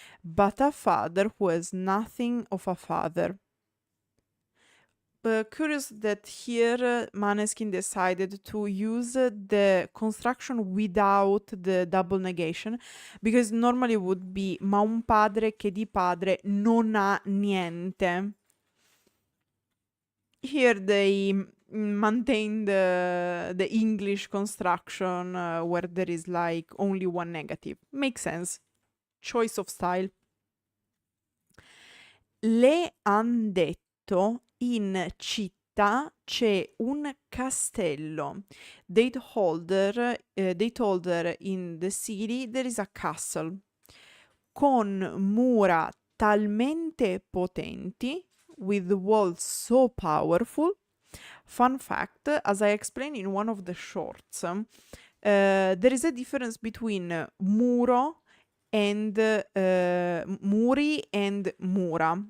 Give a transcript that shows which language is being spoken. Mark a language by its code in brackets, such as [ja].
[en] But a father who has nothing of a father. Curious that here Måneskin decided to use the construction without the double negation, because normally it would be [it] ma un padre che di padre non ha niente. [en] Here they maintain the English construction where there is like only one negative. Makes sense. Choice of style. [it] Le han detto in città c'è un castello. [en] They told her in the city there is a castle. [it] Con mura talmente potenti, [en] with walls so powerful. Fun fact, as I explained in one of the shorts, there is a difference between muro and muri and mura.